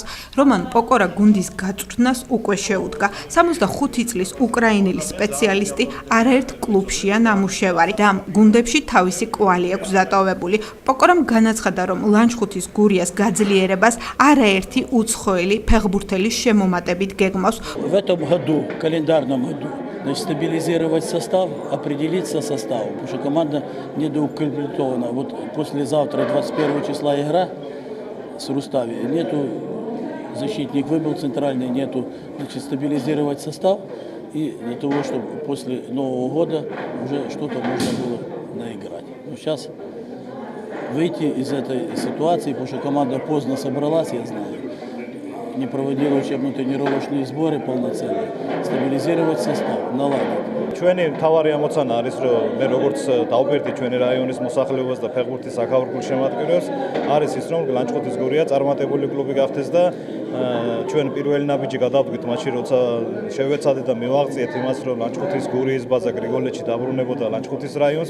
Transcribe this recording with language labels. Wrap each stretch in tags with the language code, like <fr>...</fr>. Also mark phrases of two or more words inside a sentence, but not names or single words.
<ka>რომან პოკორა გუნდის გაწვრთნას უკვე შეუდგა. 65 წლის უკრაინელი სპეციალისტი არაერთ კლუბშია ნამუშევარი და ამ გუნდებში თავისი კვალი აქვს დატოვებული. პოკორამ განაცხადა, რომ ლანჩხუთის გურიას გაძლიერებას არაერთი უცხოელი ფეხბურთელის შემომატებით გეგმავს.</ka> <ru>В этом году, календарном году, стабилизировать состав, определиться составом, потому что команда недоукомплектована. Вот послезавтра, 21 числа игра с Рустави, нету защитник выбыл центральный, нету, значит, стабилизировать состав и для того, чтобы после Нового года уже что-то можно было наиграть. Но сейчас выйти из этой ситуации, потому что команда поздно собралась, я знаю, не проводила учебно-тренировочные сборы полноценные, стабилизировать состав, наладить.</ru> <ka>ჩვენი თავარი ამოცანა არის, რომ მე როგორც დავპირდი ჩვენი რაიონის მოსახლეობას და ფეხბურთის საქალაქო შემადგენლობას, არის ის, რომ ლანჩხუთის გურია წარმატებული კლუბი გახდეს და ჩვენ პირველი ნაბიჯი გადავდგით მაშინ, როცა შევეცადეთ და მივაღწიეთ იმას, რომ ლანჩხუთის გურიის ბაზა გრიგოლეთში დაბრუნებოდა ლანჩხუთის რაიონს.</ka>